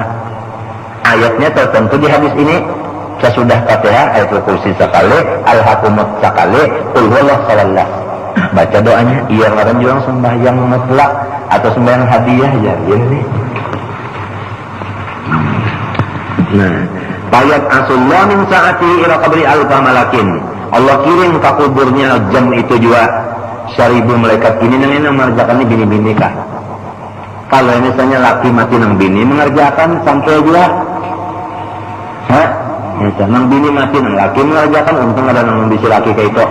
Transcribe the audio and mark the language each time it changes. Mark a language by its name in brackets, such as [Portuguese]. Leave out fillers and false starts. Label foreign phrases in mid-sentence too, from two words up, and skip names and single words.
[Banjar] Ayatnya tertentu di hadis ini. Sesudah Fatihah [Arabic] ayatul kursi [Banjar] sekali, al-hakumut sekali, [Arabic] qul huwallahu ahad. [Banjar] Baca doanya. Iya ngaran juga sembahyang mutlak atau sembahyang hadiah ya ini. [Arabic] Nah, bayat asullah min sa'ati ila qabri alfa malakin. [Banjar] Allah kirim ke kuburnya jam itu juga 1000 malaikat. Ini yang mengerjakan ini bini-bini kah? Kalau misalnya laki mati nang bini mengerjakan sampai juga. Nang bini mati nang laki mengerjakan, untung ada nang bisi laki kayak itu.